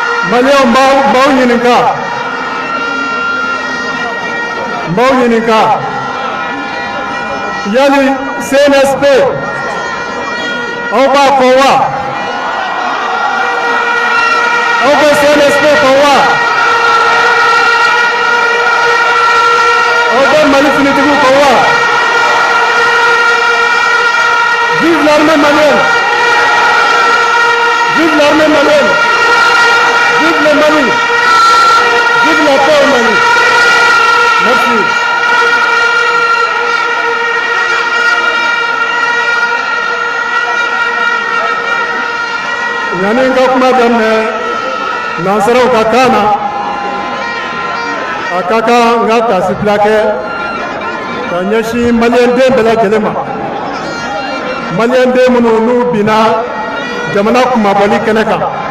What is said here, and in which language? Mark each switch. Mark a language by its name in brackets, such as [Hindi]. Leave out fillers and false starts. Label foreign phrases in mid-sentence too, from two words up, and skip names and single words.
[Bambara] Malien mbao nyininka. Mbao nyininka. Yali CNSP. Oba kowa. Oba CNSP kowa. Oba Malifinitigu kowa. [French] Vive l'armée malienne. Vive l'armée malienne. Vive le Mali. Vive la paix au Mali. Merci. [Bambara] Yani nga kuma daminɛ nansaraw ka kan na a ka kan n ka tasibila kɛ ka ɲɛsin maliyɛnden bɛɛ lajɛlen ma maliyɛnden minnu n'u binna jamana kumabɔli kɛnɛ kan